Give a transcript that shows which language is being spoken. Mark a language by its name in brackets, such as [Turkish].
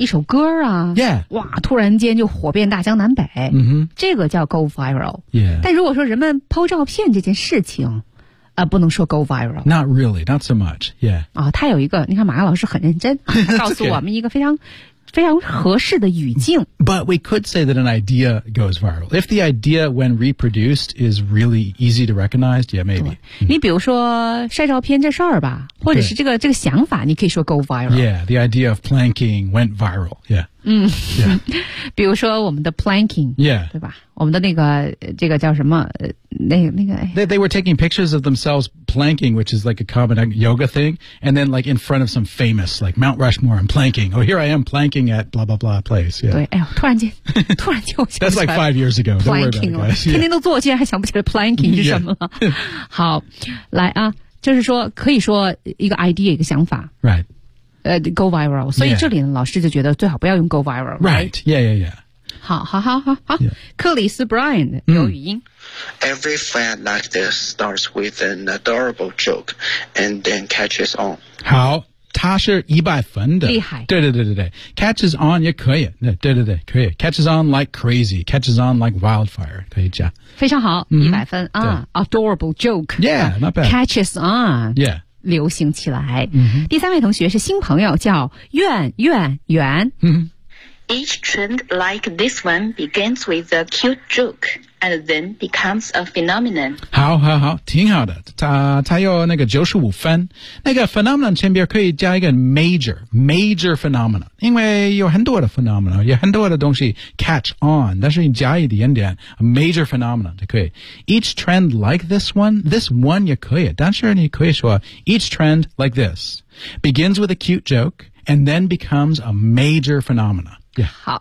[Chinese] 一首歌啊 [English] ，Yeah. [Chinese] 哇，突然间就火遍大江南北。嗯哼。这个叫 go viral。 [English] Yeah. [Chinese] 但如果说人们抛照片这件事情，不能说 go viral。 [English] Not really, not so much. Yeah. [Chinese] 啊，它有一个，你看马老师很认真，告诉我们一个非常。非常合适的语境。 [English] But we could say that an idea goes viral. If the idea when reproduced is really easy to recognize, yeah, maybe. [Chinese] 你比如说晒照片这事儿吧，或者是这个想法，你可以说 go viral. [English] Yeah, the idea of planking went viral. Yeah. [Chinese] 嗯，比如说我们的 planking, [English] yeah, [Chinese] 对吧？我们的那个这个叫什么？那个 [English] they were taking pictures of themselves planking, which is like a common yoga thing, and then like in front of some famous like Mount Rushmore, I'm planking. Oh, here I am planking at blah blah blah place. Yeah. [Chinese] 对，哎呦，突然间我想起来 [English] That's like 5 years ago. Planking [Chinese] 了，天天都做，竟然还想不起来 planking 是什么了。 [English] Yeah. [Chinese] 好，来啊，就是说可以说一个 idea 一个想法 [English] ，right。 Go viral. [Chinese] 所以这里呢、 [English] yeah. [Chinese] 老师就觉得最好不要用 go viral. [English] Right. Right. Yeah, yeah, yeah. [Chinese] 好。克里斯 Brian 有语音。 [English] Every fad like this starts with an adorable joke and then catches on. [Chinese] 好，他是100分的。厉害。对。Catches on 也可以。对，可以。 [English] Catches on like crazy. Catches on like wildfire. [Chinese] 可以加。非常好，100分、嗯、啊。 [English] Adorable joke. Yeah, not bad. Catches on. Yeah. [Chinese] 流行起来、 [English] mm-hmm. [Chinese] 第三位同学是新朋友叫远、 [English] mm-hmm. Each trend like this one begins with a cute joke and then becomes a phenomenon [Chinese] 好挺好的他有那个95分那个 phenomenon 前边可以加一个 major phenomenon 因为有很多的 phenomenon 有很多的东西 catch on 但是你加一点点 major phenomenon 就可以 [English] Each trend like this one [Chinese] 也可以但是你可以说 [English] Each trend like this begins with a cute joke and then becomes a major phenomenon [Chinese] Yeah.